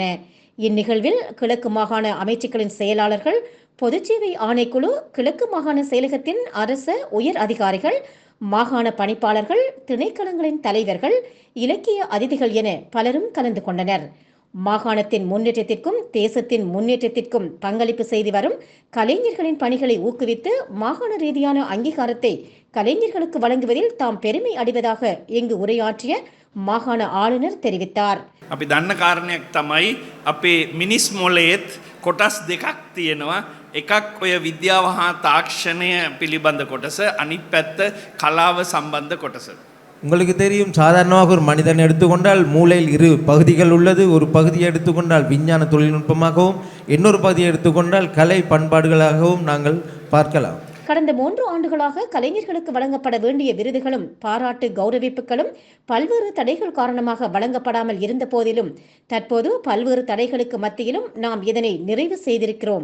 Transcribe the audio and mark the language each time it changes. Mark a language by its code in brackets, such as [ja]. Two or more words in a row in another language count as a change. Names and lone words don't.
[ta] இந்நிகழ்வில் கிழக்கு மாகாண அமைச்சுக்களின் செயலாளர்கள், பொதுச்சேவை ஆணைக்குழு, கிழக்கு மாகாண செயலகத்தின் அரச உயர் அதிகாரிகள், மாகாண பணிப்பாளர்கள், திணைக்களங்களின் தலைவர்கள், இலக்கிய அதிதிகள் என பலரும் கலந்து கொண்டனர். மாகாணத்தின் முன்னேற்றத்திற்கும் தேசத்தின் முன்னேற்றத்திற்கும் பங்களிப்பு செய்து வரும் கலைஞர்களின் பணிகளை ஊக்குவித்து மாகாண ரீதியான அங்கீகாரத்தை கலைஞர்களுக்கு வழங்குவதில் தாம் பெருமை அடைவதாக இங்கு உரையாற்றிய மாகாண ஆளுநர் தெரிவித்தார். [si] අපි දන්න කාරණයක් තමයි අපේ මිනිස් මොලේත් කොටස් දෙකක් තියෙනවා. එකක් ඔය විද්‍යාව හා තාක්ෂණය පිළිබඳ කොටස, අනිත් පැත්ත කලාව සම්බන්ධ කොටස. [ta] உங்களுக்கு தெரியும், சாதாரணமாக ஒரு மனிதன் எடுத்துக்கொண்டால் மூளையில் இரு பகுதிகள் உள்ளது. ஒரு பகுதியை எடுத்துக்கொண்டால் விஞ்ஞான தொழில்நுட்பமாகவும், இன்னொரு பகுதியை எடுத்துக்கொண்டால் கலை பண்பாடுகளாகவும் நாங்கள் பார்க்கலாம். கடந்த 3 ஆண்டுகளாக கலைஞர்களுக்கு வழங்கப்பட வேண்டிய விருதுகளும் பாராட்டு கௌரவிப்புகளும் பல்வேறு தடைகள் காரணமாக வழங்கப்படாமல் இருந்த போதிலும் தற்போது பல்வேறு தடைகளுக்கு மத்தியிலும் நாம் இதனை நிறைவு செய்திருக்கிறோம்.